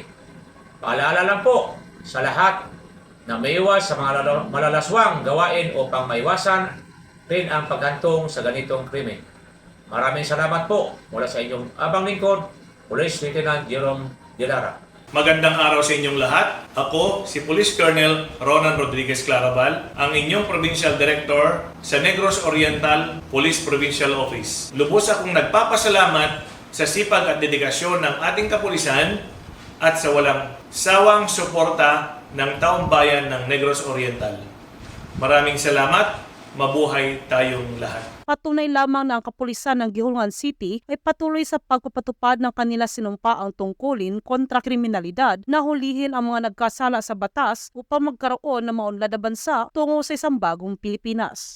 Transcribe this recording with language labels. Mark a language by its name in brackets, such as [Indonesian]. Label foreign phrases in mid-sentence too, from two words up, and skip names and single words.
[Filipino] Paalala lang po sa lahat na maiwas sa mga malalaswang gawain upang maiwasan rin ang paghantong sa ganitong krimen. Maraming salamat po mula sa inyong abang lingkod, Police Lieutenant Jerome Delara. Magandang araw sa inyong lahat. Ako, si Police Colonel Ronan Rodriguez Clarabal, ang inyong Provincial Director sa Negros Oriental Police Provincial Office. Lubos akong nagpapasalamat sa sipag at dedikasyon ng ating kapulisan at sa walang sawang suporta ng taong bayan ng Negros Oriental. Maraming salamat. Mabuhay tayong lahat. Patunay lamang na ang kapulisan ng Gihulngan City ay patuloy sa pagpapatupad ng kanila sinumpaang tungkulin kontra kriminalidad na hulihin ang mga nagkasala sa batas upang magkaroon ng maunlad na bansa tungo sa isang bagong Pilipinas.